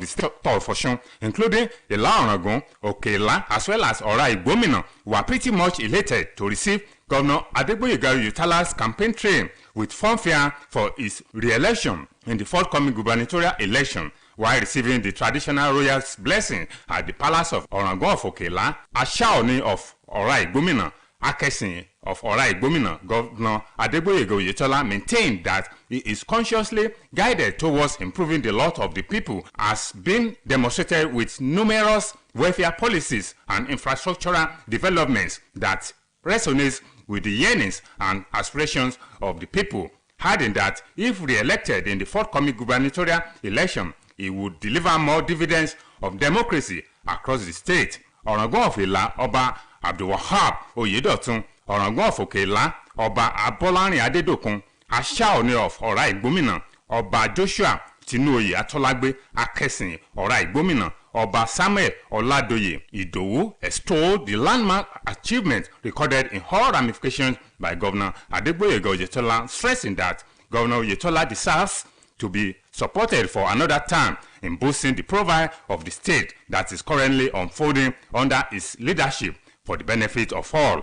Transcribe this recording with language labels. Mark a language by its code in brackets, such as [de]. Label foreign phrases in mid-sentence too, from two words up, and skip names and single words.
[en] state of Osun, including Ila-Orangun, Oke-Ila, as well as Ora-Igbomina, were pretty much elated to receive Governor Adegboyega Oyetola's campaign train with fanfare for his re-election in the forthcoming gubernatorial election. While receiving the traditional royal's blessing at the palace of Orangun of Oke-Ila, Ashaoni of Ora-Igbomina, Akesin of Ora-Igbomina, Governor Adegboyega Oyetola maintained that he is consciously guided towards improving the lot of the people, as been demonstrated with numerous welfare policies and infrastructural developments that resonates with the yearnings and aspirations of the people, adding that if re-elected in the forthcoming gubernatorial election, he would deliver more dividends of democracy across the state. Orangun of Ila, Oba Abdulwahab Oyedotun, Orangun of Oke-Ila, Oba Abolarin Adedokun, Ashaoni of Ora-Igbomina, Oba Joshua Tinuoye Atolagbe Akesin Ora-Igbomina, Oba Samuel Oladoye Idowu extolled the landmark achievement recorded in all ramifications by Governor Adegboyega Oyetola, stressing that Governor Oyetola deserves to be supported for another term in boosting the profile of the state that is currently unfolding under its leadership for the benefit of all.